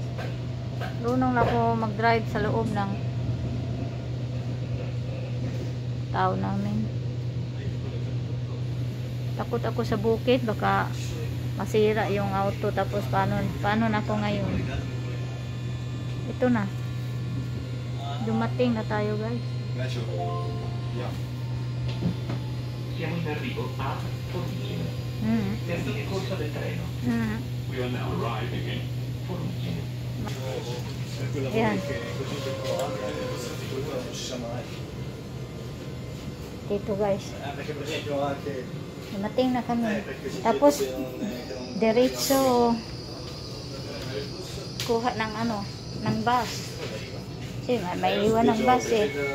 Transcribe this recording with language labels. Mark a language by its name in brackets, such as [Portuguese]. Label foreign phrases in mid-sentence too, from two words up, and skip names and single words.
[Filipino] Marunong lang ako mag-drive sa loob ng tao namin. Takot ako sa bukid baka masira yung auto tapos paano na ako ngayon. Ito na. Dumating na tayo guys. [Italian] Siamo in arrivo a Formigine. Terzo corso del treno. [English] We are now arriving in Formigine. [Filipino] Ayan. Dito guys. [Italian] Perché per esempio anche [Filipino] Dumating na kami. Tapos diretso kuha ng ano, ng bus. Kasi may iwan ng bus eh.